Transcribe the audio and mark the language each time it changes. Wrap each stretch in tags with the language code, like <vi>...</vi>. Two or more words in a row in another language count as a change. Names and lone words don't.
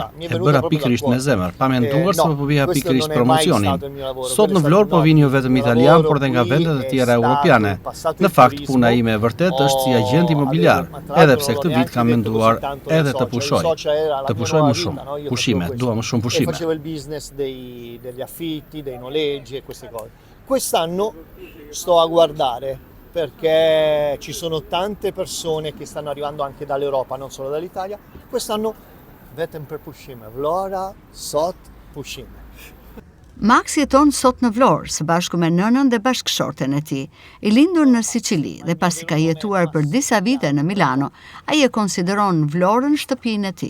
<sq>E bëra pikërisht me zemër, pa menduar se po bëja pikërisht promocionin. Sot në Vlorë po vinë jo vetëm italian, por edhe nga vendet e tjera europiane. Në fakt puna ime e vërtet është si agent imobiliar, edhe pse këtë vit kam menduar edhe të pushoj. Të pushoj më shumë, pushime, dua më shumë pushime.</sq> <it>Facevo il business degli affitti, dei noleggi e queste cose. Quest'anno sto a guardare perché ci sono tante persone che stanno arrivando anche dall'Europa, non solo dall'Italia.</it> <sq>Quest'anno vetëm për pushime. Vlora, sot, pushime. Max jeton sot në Vlorë, së bashku me nënën dhe bashkëshorten e tij. I lindur në Siçili dhe pasi ka jetuar për disa vite në Milano, ai e konsideron Vlorën shtëpinë e tij.</sq>